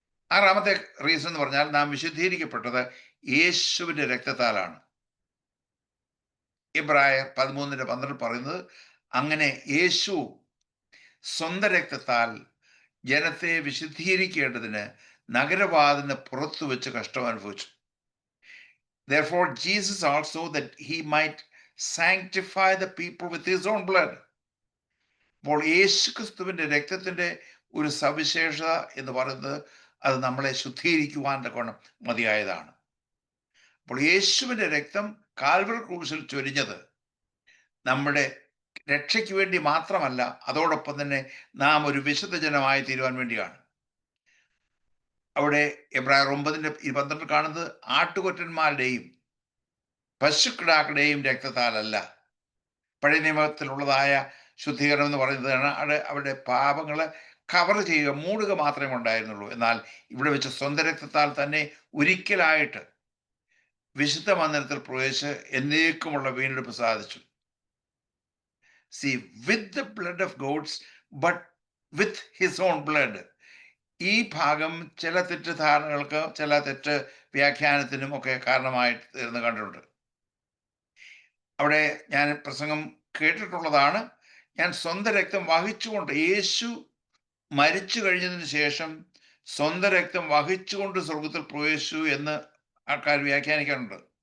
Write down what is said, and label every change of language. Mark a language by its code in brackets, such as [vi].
[ml] 6ാമത്തെ reason എന്ന് പറഞ്ഞാൽ, നാം വിശുദ്ധീകരിക്കപ്പെട്ടത് യേശുവിൻ്റെ രക്തത്താലാണ്. എബ്രായർ 13:12 പറയുന്നത്, അങ്ങനെ യേശു സ്വന്തം രക്തത്താൽ ജനത്തെ വിശുദ്ധീകരിക്കേണ്ടതിന് നഗരവാതിന് പുറത്തു വെച്ച് കഷ്ടം അനുഭവിച്ചു. [en] Therefore Jesus also, that he might sanctify the people with his own blood. [ml] അപ്പോൾ യേശു ക്രിസ്തുവിൻ്റെ രക്തത്തിൻ്റെ ഒരു സവിശേഷത എന്ന് പറയുന്നത്, അത് നമ്മളെ ശുദ്ധീകരിക്കുവാൻ തക്കവണ്ണം മതിയായതാണ്. അപ്പോൾ യേശുവിൻ്റെ രക്തം കാൽവറി ക്രൂശിൽ ചൊരിഞ്ഞത് നമ്മുടെ രക്ഷയ്ക്ക് വേണ്ടി മാത്രമല്ല, അതോടൊപ്പം തന്നെ നാം ഒരു വിശുദ്ധ ജനമായി തീരുവാൻ വേണ്ടിയാണ്. അവിടെ എബ്രായർ 9:12 കാണുന്നത്, ആട്ടുകൊറ്റന്മാരുടെയും പശുക്കിടാക്കളുടെയും രക്തത്താലല്ല. പഴയ നിയമത്തിലുള്ളതായ ശുദ്ധീകരണം എന്ന് പറയുന്നതാണ് അവരുടെ പാപങ്ങളെ കവർ ചെയ്യുക, മൂടുക മാത്രമേ ഉണ്ടായിരുന്നുള്ളൂ. എന്നാൽ ഇവിടെ വെച്ച് സ്വന്തം രക്തത്താൽ തന്നെ ഒരിക്കലായിട്ട് വിശുദ്ധ മന്ദിരത്തിൽ പ്രവേശിച്ച് എന്നേക്കുമുള്ള വീണ്ടെടുപ്പ് സാധിച്ചു. [en] See, with the blood of goats, but with his own blood. [ml] ഈ ഭാഗം ചില തെറ്റിദ്ധാരണകൾക്ക്, ചില തെറ്റ് വ്യാഖ്യാനത്തിനും ഒക്കെ കാരണമായി തീർന്ന് കണ്ടിട്ടുണ്ട്. അവിടെ ഞാൻ പ്രസംഗം കേട്ടിട്ടുള്ളതാണ്, ഞാൻ സ്വന്തം രക്തം വഹിച്ചുകൊണ്ട്, യേശു മരിച്ചു കഴിഞ്ഞതിന് ശേഷം സ്വന്തം രക്തം വഹിച്ചുകൊണ്ട് സ്വർഗത്തിൽ പ്രവേശിച്ചു എന്ന് ആൾക്കാർ വ്യാഖ്യാനിക്കാറുണ്ട്.